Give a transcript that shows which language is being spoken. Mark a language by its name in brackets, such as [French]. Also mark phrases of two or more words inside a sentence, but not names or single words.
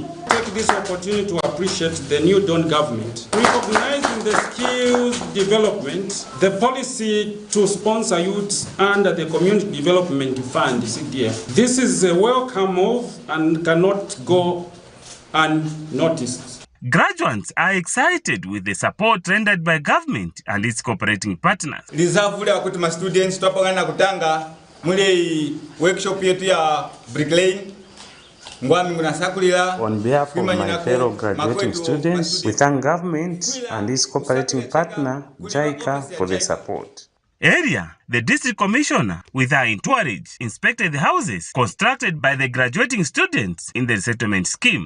[English] Take this opportunity to appreciate the new Don government, recognizing the skills development, the policy to sponsor youths under the Community Development Fund, CDF. This is a welcome move and cannot go unnoticed. Graduates are excited with the support rendered by government and its cooperating partners. [Nyanja] Lizavula kuti ma students twapangana kutanga mule workshop yetu ya bricklaying. [English] On behalf of my fellow graduating students, we thank government and its cooperating partner, JICA, for the support. Earlier, the district commissioner, with her entourage, inspected the houses constructed by the graduating students in the resettlement scheme.